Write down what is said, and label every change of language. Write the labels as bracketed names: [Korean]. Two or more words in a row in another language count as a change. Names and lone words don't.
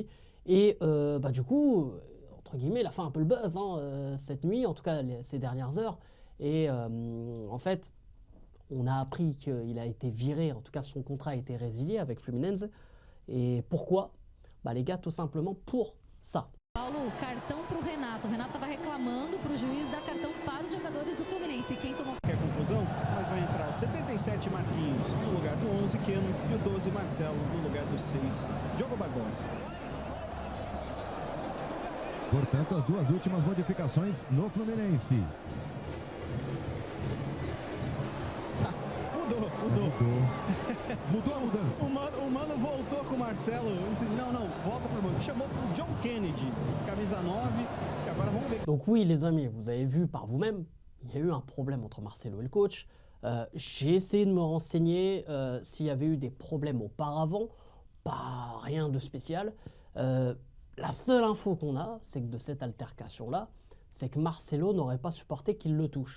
[French] Et bah, du coup, entre guillemets, il a fait un peu le buzz, hein, cette nuit, en tout cas ces dernières heures. Et en fait, on a appris qu'il a été viré, en tout cas son contrat a été résilié avec Fluminense. Et pourquoi? Bah, les gars, tout simplement pour ça. [Portuguese] Paulo, cartão para o Renato. O Renato estava reclamando para o juiz dar cartão para os jogadores do Fluminense. Quem tomou... Quer confusão? Mas vai entrar o 77 Marquinhos no lugar do 11 Keno e o 12 Marcelo no lugar do 6 Diogo Barbosa. Portanto, as duas últimas modificações no Fluminense. Mudou a mudança. O Mano voltou com o Marcelo. Não, volta pro Mano. Chamou o John Kennedy, camisa 9. E agora vamos ver. [French] Donc oui, les amis, vous avez vu par vous-même, il y a eu un problème entre Marcelo et le coach. J'ai essayé de me renseigner s'il y avait eu des problèmes auparavant. Pas rien de spécial. La seule info qu'on a, c'est que de cette altercation-là, c'est que Marcelo n'aurait pas supporté qu'il le touche.